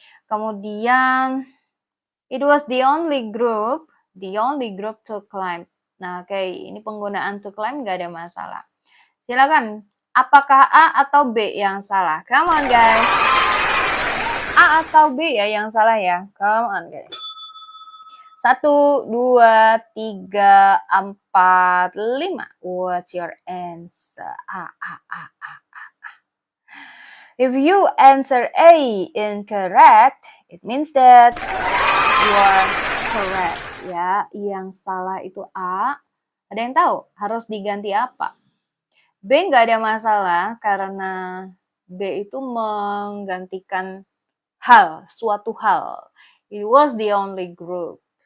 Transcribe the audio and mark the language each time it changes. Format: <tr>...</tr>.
<en>Kemudian it was the only group to climb.</en> <id>Nah, oke, ini penggunaan</id> <en>to climb</en> <id>nggak ada masalah. Silakan, apakah A atau B yang salah?</id> <en>Come on guys.</en> <id>A atau B ya yang salah ya?</id> <en>Come on guys.</en> <id>1, 2, 3, 4, 5.</id> <en>What's your answer? A. If you answer A incorrect, it means that you are correct.</en> <id>Ya, yang salah itu A. Ada yang tahu harus diganti apa? B nggak ada masalah karena B itu menggantikan hal, suatu hal.</id> <en>It was the only group.</en>